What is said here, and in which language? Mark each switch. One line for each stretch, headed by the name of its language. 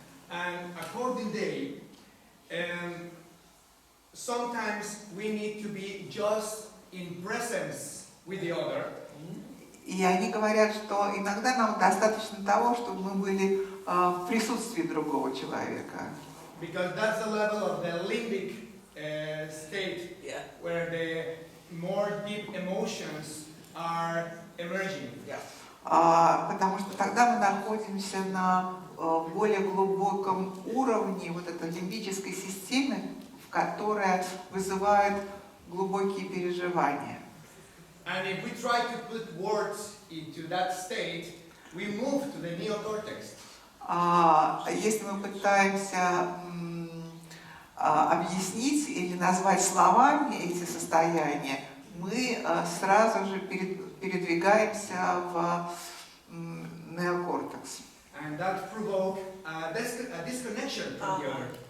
English: And according to them, sometimes we need to be just in presence with the other.
Russian: И они говорят, что иногда нам достаточно того, чтобы мы были в присутствии другого человека.
English: Because that's the level of the limbic state, Yeah. where the more deep emotions are emerging. Yeah.
Russian: Потому что тогда мы находимся на более глубоком уровне вот этой лимбической системы, которая вызывает глубокие переживания.
English: And if we try to put words into that state, we move to the neocortex.
Russian: Если мы пытаемся объяснить или назвать словами эти состояния, мы сразу же передвигаемся в неокортекс.
English: And that provokes a disconnection from the other.